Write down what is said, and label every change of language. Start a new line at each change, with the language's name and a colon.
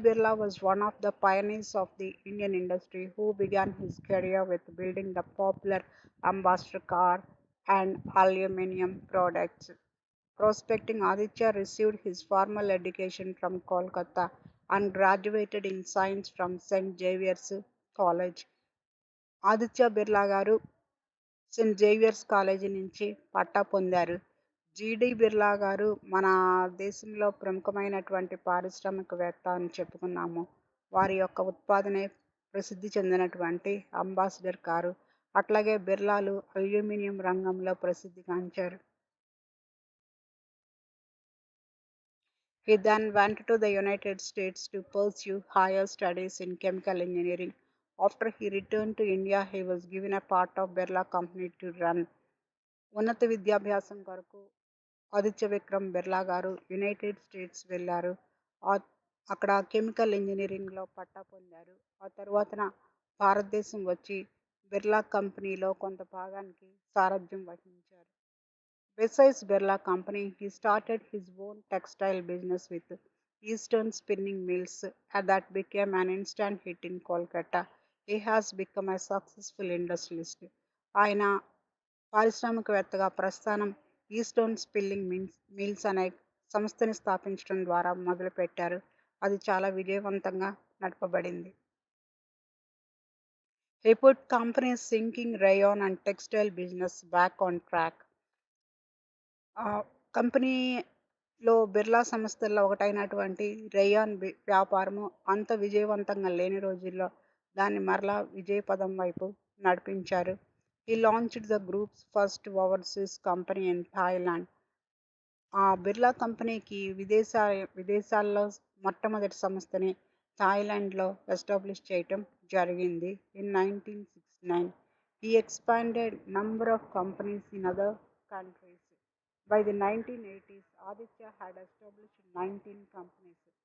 English: Birla was one of the pioneers of the Indian industry who began his career with building the popular Ambassador car and aluminium products. Prospecting Aditya received his formal education from Kolkata and graduated in science from St. Xavier's College.
Telugu: Aditya Birla గారు Saint Xavier's college నుంచి పట్టా పొందారు. జీడీ బిర్లా గారు మన దేశంలో ప్రముఖమైనటువంటి పారిశ్రామికవేత్త అని చెప్పుకున్నాము. వారి యొక్క ఉత్పాదనే ప్రసిద్ధి చెందినటువంటి అంబాసిడర్ కారు. అట్లాగే బిర్లాలు అల్యూమినియం రంగంలో ప్రసిద్ధిగాంచారు.
English: He then went to the United States to pursue higher studies in chemical engineering. After he returned to India, he was given a part of Birla Company to run.
Telugu: ఉన్నత విద్యాభ్యాసం కొరకు ఆదిత్య విక్రమ్ బిర్లా గారు United states వెళ్ళారు. ఆ- అక్కడ chemical ఇంజనీరింగ్లో పట్టా పొందారు. ఆ తర్వాతన భారతదేశం వచ్చి బిర్లా కంపెనీలో కొంత భాగానికి సారథ్యం వహించారు.
English: Besides Birla Company, he started his own textile business with Eastern Spinning Mills that became an instant hit in Kolkata. He has become a successful industrialist.
Telugu: ఆయన పారిశ్రామికవేత్తగా ప్రస్థానం ఈస్టర్న్ స్పిన్నింగ్ మిల్స్ అనే సంస్థని స్థాపించడం ద్వారా మొదలుపెట్టారు. అది చాలా విజయవంతంగా నడపబడింది.
English: He put companies sinking rayon and textile business back on track.
Telugu: కంపెనీలో బిర్లా సంస్థల్లో ఒకటైనటువంటి రేయాన్ వ్యాపారము అంత విజయవంతంగా లేని రోజుల్లో దాన్ని మరలా విజయపదం వైపు నడిపించారు.
English: He launched the group's first overseas company in Thailand.
Telugu: ఆ బిర్లా కంపెనీకి విదేశాల్లో మొట్టమొదటి సంస్థని థాయిలాండ్లో ఎస్టాబ్లిష్ చేయటం జరిగింది.
English: In 1969 he expanded number of companies in other countries. By the 1980s, Aditya had established 19 companies.